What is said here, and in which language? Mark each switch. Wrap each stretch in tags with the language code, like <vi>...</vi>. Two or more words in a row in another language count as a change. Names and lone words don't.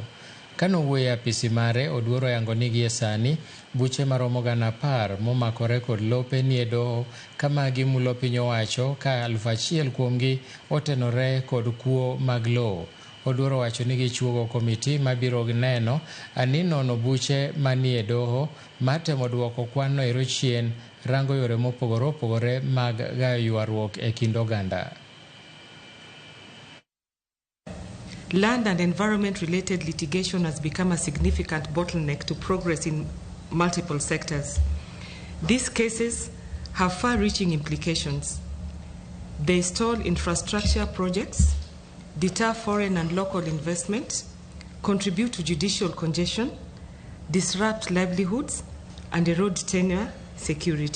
<luo>Kanowuoyo e apisi mare, Oduor oyango ni gie sani buche maromo 10,000 momakore kod lope nie doho ka magi mulo piny owacho ka 1,000 kuomgi otenore kod kuo mag lowo. Oduor owacho ni gichuogo komiti mabiro neno ani nono buche manie doho matemo duoko kwanno ero chien, rango yore mopogore opogore mag gayo ywaruok e kind oganda.</luo> <en>Land and environment-related litigation has become a significant bottleneck to progress in multiple sectors. These cases have far-reaching implications. They stall infrastructure projects, deter foreign and local investment, contribute to judicial congestion, disrupt livelihoods, and erode tenure security.</en>